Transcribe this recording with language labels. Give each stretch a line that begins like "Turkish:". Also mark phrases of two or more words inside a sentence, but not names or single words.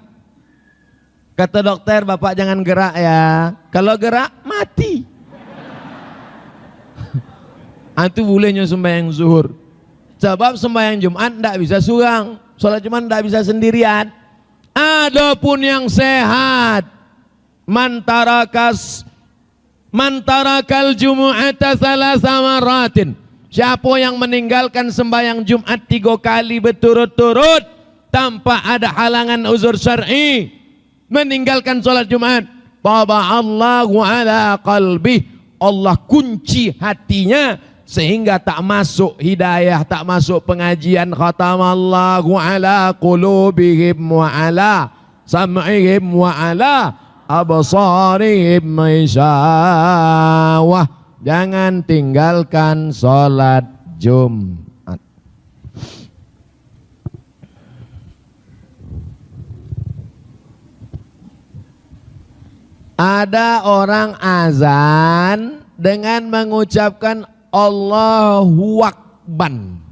Indonesian: Kata dokter, bapak jangan gerak ya, kalau gerak mati. Itu bolehnya sembahyang zuhur. Sebab sembahyang Jumat tidak bisa surang, sholat Jumat tidak bisa sendirian. Adapun yang sehat,
Arabic: من ترك الجمعة ثلاث مرات.
Indonesian: Siapa yang meninggalkan sembahyang Jumat 3 kali berturut-turut tanpa ada halangan uzur syar'i, meninggalkan sholat Jumat,
Arabic: طبع الله على قلبه,
Indonesian: Allah kunci hatinya sehingga tak masuk hidayah, tak masuk pengajian.
Arabic: ختم الله على قلوبهم وعلى سمعهم وعلى أبصارهم غشاوة.
Indonesian: Jangan tinggalkan sholat Jumat. Ada orang azan dengan mengucapkan
Arabic: الله أكبر.